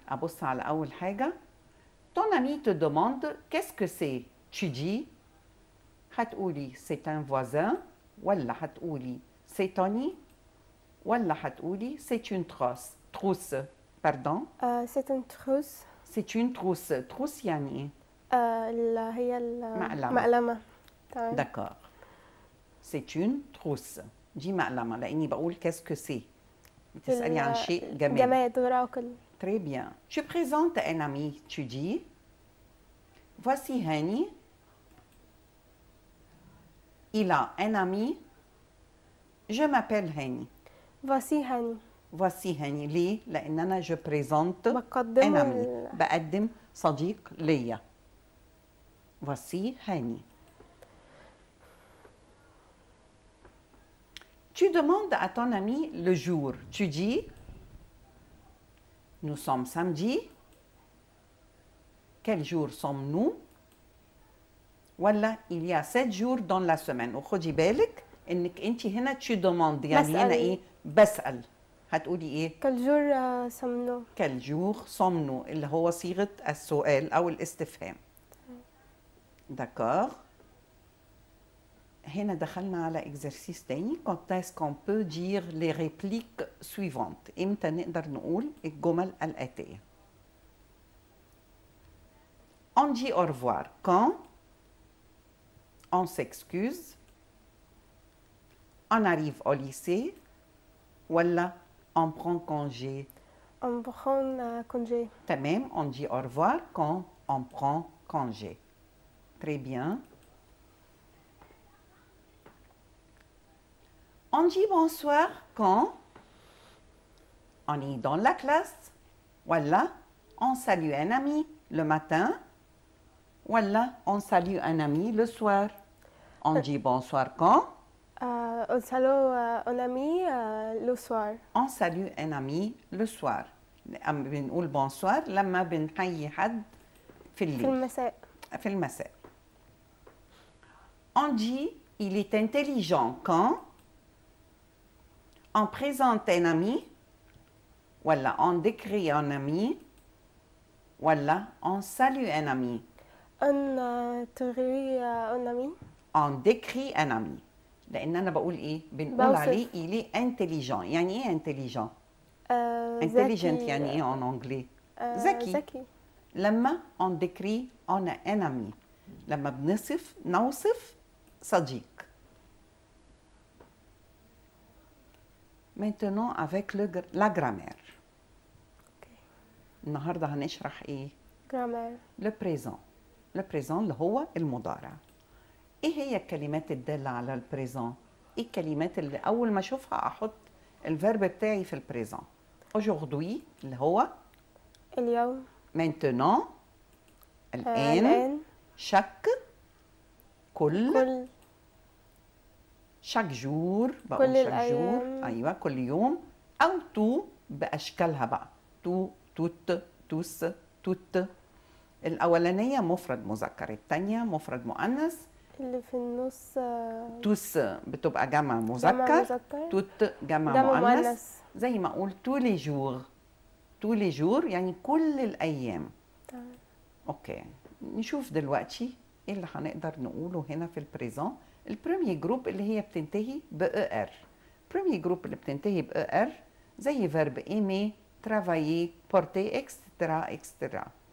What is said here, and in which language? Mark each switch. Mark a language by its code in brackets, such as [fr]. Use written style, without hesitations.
[ar] ابص على اول حاجه. [fr] ton ami te demande qu'est-ce que c'est؟ tu dis [ar] هتقولي [fr] c'est un voisin [ar] ولا هتقولي [fr] c'est Tony [ar] ولا حتقولي [fr] c'est une trousse. trousse pardon. c'est une trousse. c'est une trousse. [ar] trousse يعني ايه؟ اللي هي مقلمة. مقلمة. تمام. [fr] d'accord. c'est une trousse. [ar] دي مقلمة لاني بقول [fr] qu'est-ce que c'est. [ar] بتسألي عن شيء جماد. جماد غير عاقل. [fr] très bien. tu présentes un ami. tu dis voici Hani. il a un ami. je m'appelle Hani. voici هاني. voici هاني. [ar] ليه؟ لأن أنا [fr] je présente [ar] بقدم [fr] un ami. [ar] بقدم صديق ليا. voici هاني. [fr] tu demandes à ton ami le jour. tu dis nous sommes samedi. quel jour sommes-nous؟ ولا il y a 7 jours dans la semaine. [ar] وخدي بالك انك انت هنا [fr] tu demandes [ar] يعني هنا ايه؟ بسأل. هتقولي ايه؟ [fr] quel jour sommes-nous. quel jour sommes-nous [ar] اللي هو صيغة السؤال أو الاستفهام. [fr] d'accord. [ar] هنا دخلنا على exercice تاني. [fr] quand est-ce qu'on peut dire les répliques suivantes. [ar] إمتى نقدر نقول الجمل الآتية. [fr] on dit au revoir quand on s'excuse. on arrive au lycée. ولا on prend congé. on prend congé. تمام. on dit au revoir quand on prend congé. très bien. on dit bonsoir quand on est dans la classe. ولا on salue un ami le matin. ولا on salue un ami le soir. on dit bonsoir quand on salue un ami le soir. on salue un ami le soir. [ar] بنقول بونسوار لما بنحيي حد في الليل. في المساء. في المساء. [fr] on dit il est intelligent quand on présente un ami. ولا on décrit un ami. ولا on salue un ami. on décrit un ami. on décrit un ami. [ar] لأن أنا بقول إيه؟ بنقول عليه [fr] il est intelligent. [ar] يعني إيه intelligent؟ intelligent يعني إيه [fr] en anglais؟ [ar] ذكي. ذكي. لما [fr] on décrit un ami. [ar] لما نوصف صديق. [fr] maintenant avec la grammaire. [ar] النهارده هنشرح إيه؟ [fr] grammaire. le présent. le présent [ar] اللي هو المضارع. ايه هي الكلمات الدالة على البريزون؟ ايه الكلمات اللي اول ما اشوفها احط الفيرب بتاعي في البريزون؟ aujourd'hui اللي هو اليوم. [fr] maintenant الآن. chaque كل chaque jour بقول [ar] كل [fr] chaque [ar] الأيام. jour. ايوه كل يوم. او تو باشكالها بقى. تو توت توس توت. الاولانيه مفرد مذكر. الثانيه مفرد مؤنث. اللي في النص توس بتبقى جمع مذكر. توت جمع مؤنث. زي ما اقول [fr] tous les jours. [ar] tous les jours يعني كل الايام. تمام. اوكي. نشوف دلوقتي ايه اللي هنقدر نقوله هنا في البريزون. البريمي جروب اللي هي بتنتهي ب ار. البريمي جروب اللي بتنتهي ب ار زي فيرب [fr] aimer travailler porter [ar] اكسترا اكسترا.